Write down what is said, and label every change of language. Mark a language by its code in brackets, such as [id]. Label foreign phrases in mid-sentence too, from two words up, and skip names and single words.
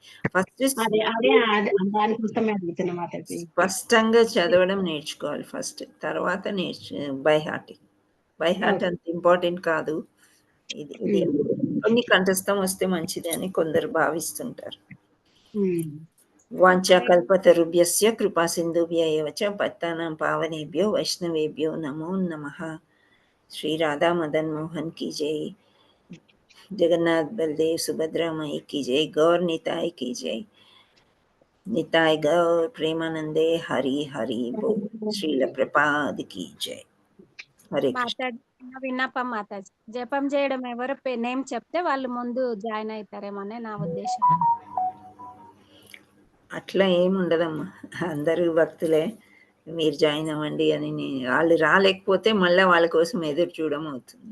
[te] ఫస్ట్ స్పష్టంగా చదవడం నేర్చుకోవాలి ఫస్ట్, తర్వాత [en] by heart [te] అంత ఇంపార్టెంట్ కాదు. ఇది కొన్ని కంఠస్థం వస్తే మంచిది అని కొందరు భావిస్తుంటారు. [sa] వాంఛాకల్పతరుభ్యస్య కృపా సింధుభ్య ఏవ చ పతితానాం పావనేభ్యో వైష్ణవేభ్యో నమో నమః. [hi] శ్రీ రాధా మదన్ మోహన్ की जय, जगन्नाथ बलदेव सुभद्रा माई की जय, गौर निताय की जय, निताय गौर प्रेमानंदे हरि हरि बोल, श्रील प्रपाद की जय. [te] హరే కృష్ణ. విన్నపం మాతాజీ, జపం చేయడం ఎవరు నేమ్ చెప్తే వాళ్ళు ముందు జాయిన్ అవుతారేమోనే నా ఉద్దేశం. అట్లా ఏముండదమ్మా, అందరూ భక్తులే, మీరు జాయిన్ అవ్వండి అని. వాళ్ళు రాలేకపోతే మళ్ళీ వాళ్ళ కోసం ఎదురు చూడడం అవుతుంది.